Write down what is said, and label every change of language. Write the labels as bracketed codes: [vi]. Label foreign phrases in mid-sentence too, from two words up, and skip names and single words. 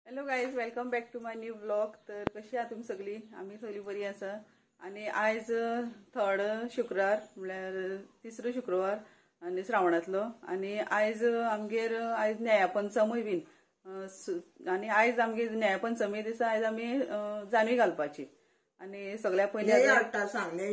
[en] Hello guys, welcome back to my new blog. [mr] तर कशी आहात तुम्ही सगळी? [kok] आम्ही सगळी बरी आसा. आणि आज थर्ड शुक्रार म्हळ्यार तिसरो शुक्रवार आणि श्रावणातलो. आणि आज आमगेर आज न्यायपंचमी बीन आणि आज आमगे न्यायपंचमी दिसा आज आमी जानवी घालपाची. आणि सगळ्या पयलीं